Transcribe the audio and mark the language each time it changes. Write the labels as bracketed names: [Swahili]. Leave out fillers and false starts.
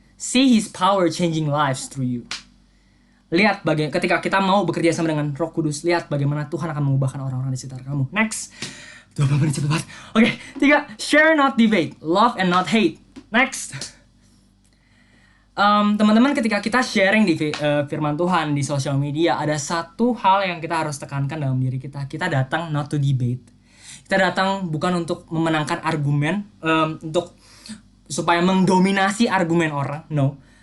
[English] See His power changing lives through you. [Indonesian] Lihat ketika kita mau bekerja sama dengan Roh Kudus, lihat bagaimana Tuhan akan mengubahkan orang-orang di sekitar kamu. Next. 20 menit cepet banget. Oke, 3. [English] Share not debate, love and not hate. Next. [Indonesian] Teman-teman, ketika kita sharing di firman Tuhan di sosial media, ada satu hal yang kita harus tekankan dalam diri kita. Kita datang [English] not to debate. [Indonesian] Kita datang bukan untuk memenangkan argumen, untuk supaya mendominasi argumen orang, no.